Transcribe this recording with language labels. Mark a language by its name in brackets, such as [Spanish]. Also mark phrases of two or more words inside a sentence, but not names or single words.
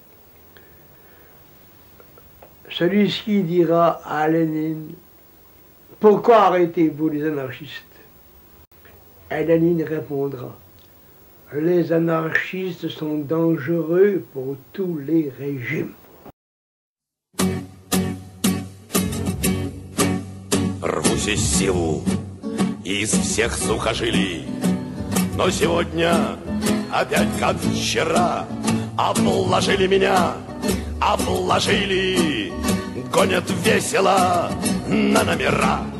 [French] Celui-ci dira à Lénine, « Pourquoi arrêtez-vous les anarchistes ?» Et Lénine répondra, « Les anarchistes sont dangereux pour tous les régimes. » [Russian] Рвусь из силу из всех сухожилий, но сегодня опять как вчера обложили меня, обложили, гонят весело на номера.